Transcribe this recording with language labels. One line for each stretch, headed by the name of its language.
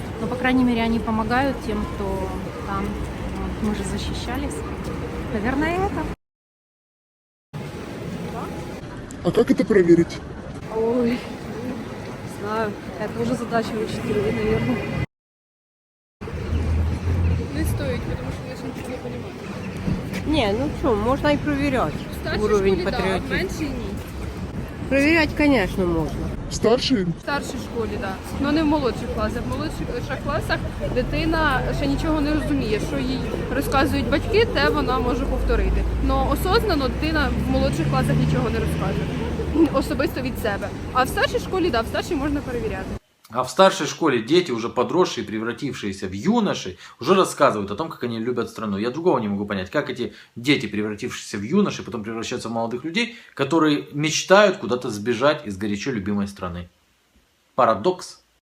Russian: Но, по крайней мере, они помогают тем, кто там. Вот, мы же защищались. Наверное, это. А как это проверить? Ой, не знаю. Это уже задача учителей, наверное.
Ukrainian: Не стоїть, тому що ви нічого не розумієте.
Russian: Не, ну что, можно и проверять уровень патриотизма.
Ukrainian: Меншій ні.
Russian: Проверять, конечно, можно. Старший?
Ukrainian: В старшій школі, так. Да. Ну не в молодших класах. В молодших класах дитина ще нічого не розуміє, що їй розказують батьки, те вона може повторити.
Russian: Но осознано
Ukrainian: дитина в молодших класах нічого не розкаже. Особисто від себе. А в старшій школі, да, в старшій можна перевіряти.
Russian: А в старшей школе дети, уже подросшие, превратившиеся в юношей, уже рассказывают о том, как они любят страну. Я другого не могу понять, как эти дети, превратившиеся в юношей, потом превращаются в молодых людей, которые мечтают куда-то сбежать из горячо любимой страны. Парадокс.